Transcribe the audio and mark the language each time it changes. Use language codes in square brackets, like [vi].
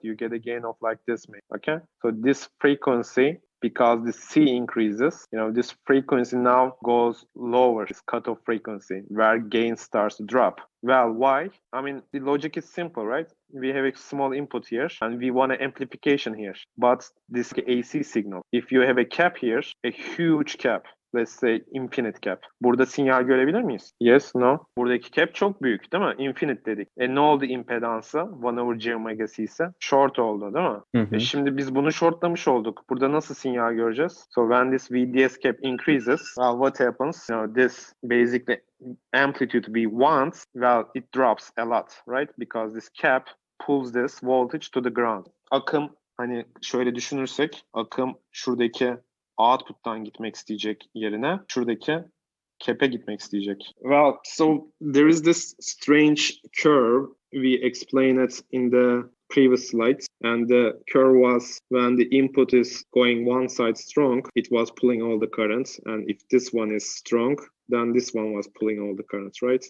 [en] You get a gain of like this, okay? So this frequency, because the C increases, this frequency now goes lower, this cutoff frequency, where gain starts to drop. Well, why? I mean, the logic is simple, right? We have a small input here, and we want an amplification here. But this AC signal, if you have a cap here, a huge cap, let's say infinite cap. [tr] Burada sinyal görebilir miyiz? [en] Yes, no. [tr] Buradaki cap çok büyük değil mi? Infinite dedik. Ne oldu impedansa? [en] 1 over j omega c [tr] ise short oldu değil mi? Şimdi biz bunu shortlamış olduk. Burada nasıl sinyal göreceğiz? [en] So when this VDS cap increases, well, what happens? This basically amplitude we want, well, it drops a lot, right? Because this cap pulls this voltage to the ground. [tr] Akım, hani şöyle düşünürsek, akım şuradaki output'tan gitmek isteyecek yerine şuradaki cap'e gitmek isteyecek. [en] Well, so there is this strange curve. We explained it in the previous slides, and the curve was when the input is going one side strong, it was pulling all the currents, and if this one is strong, then this one was pulling all the currents, right?